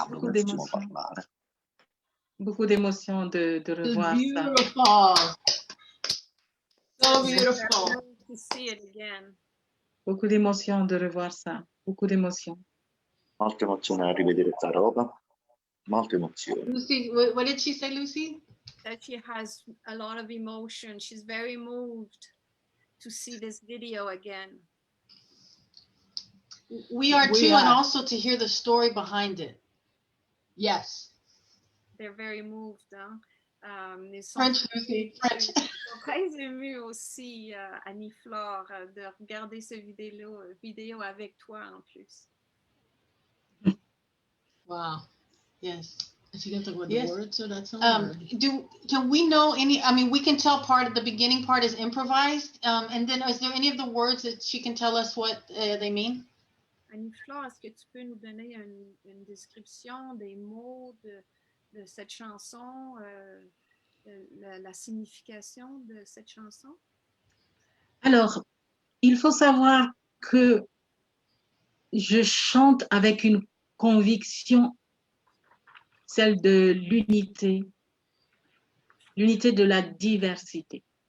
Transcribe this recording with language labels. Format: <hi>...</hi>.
<fr>C'est beaucoup d'émotions. Beaucoup d'émotions de revoir ça.</fr> <en>Beautiful. So Very beautiful. moved to see it again.</en> <fr>Beaucoup d'émotions de revoir ça. Beaucoup d'émotions.</fr> <it>Molte emozioni a rivedere sta roba, molte emozioni.</it> <en>Lucy, what did she say, Lucy? That she has a lot of emotion. She's very moved to see this video again. We are We too, and are. also to hear the story behind it. Yes. They're very moved. Hein?</en> <fr>Ils sont</fr> <en>French, Lucy, French.</en> <fr>Ils sont très émus aussi, Annie-Flore, de regarder ce vidéo avec toi en plus.</fr> <en>Wow. Yes. Is she gonna talk about Yes. the words of that song? Can we know any? I mean, we can tell part of the beginning part is improvised, and then is there any of the words that she can tell us what they mean?</en> <fr>Annie-Flore, est-ce que tu peux nous donner une description des mots de cette chanson, la signification de cette chanson? Alors, il faut savoir que je chante avec une conviction, celle de l'unité de la diversité.</fr>